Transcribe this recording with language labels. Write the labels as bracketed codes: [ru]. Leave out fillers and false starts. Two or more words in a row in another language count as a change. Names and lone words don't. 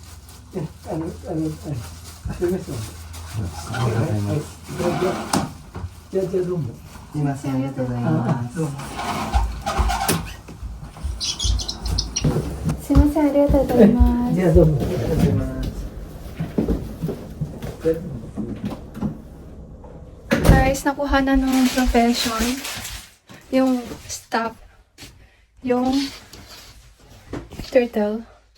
[ja] すみません。ありがとうございます。じゃあどうも。すいません、ありがとうございます。どうも。すいません、ありがとうございます。じゃあどうも。ありがとうございます。 [tl] Guys, nakuha na ng profession yung staff, yung turtle.